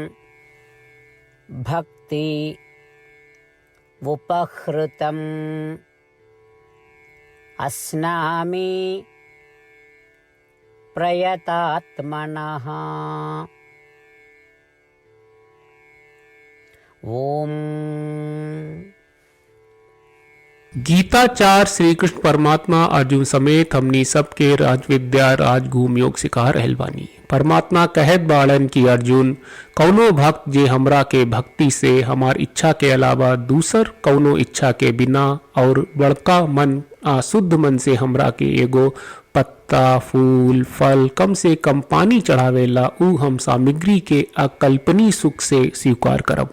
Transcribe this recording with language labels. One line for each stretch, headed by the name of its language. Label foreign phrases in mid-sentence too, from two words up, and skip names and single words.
Sanskrit: भक्ति उपहृतम् अस्नामि प्रयतात्मनः। ओम।
Bhojpuri: गीताचार श्री कृष्ण परमात्मा अर्जुन समेत हमनी सबके राजविद्या राजगुहम योग सिखा रहल बानी। परमात्मा कहत बाड़न की अर्जुन, कौनो भक्त जे हमरा के भक्ति से हमार इच्छा के अलावा दूसर कौनो इच्छा के बिना और बड़का मन शुद्ध मन से हमरा के एगो पत्ता फूल फल कम से कम पानी चढ़ावेला, ऊ हम सामग्री के अकल्पनीय सुख से स्वीकार करब।